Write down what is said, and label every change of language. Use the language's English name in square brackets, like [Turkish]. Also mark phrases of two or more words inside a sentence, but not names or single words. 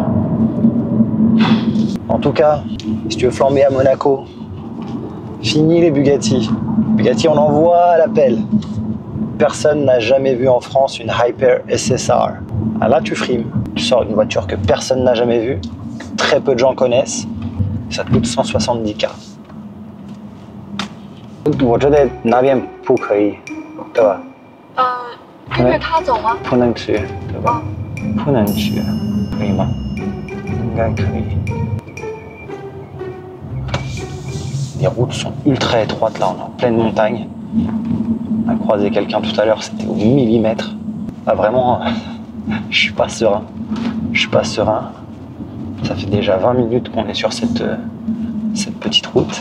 [French] En tout cas, si tu veux flamber à Monaco, fini les Bugatti. Bugatti, on envoie à l'appel. Personne n'a jamais vu en France une Hyper SSR. Ah, là, tu frimes. Tu sors une voiture que personne n'a jamais vue, que très peu de gens connaissent. Ça te coûte 170K. [Chinese] 我觉得那边不可以，对吧？跟着他走吗？不能去，对吧？不能去，可以吗？应该可以。 [French] Les routes sont ultra étroites là, on est en pleine montagne. On a croisé quelqu'un tout à l'heure, c'était au millimètre. Là vraiment, je suis pas serein. Je suis pas serein. Ça fait déjà 20 minutes qu'on est sur cette petite route.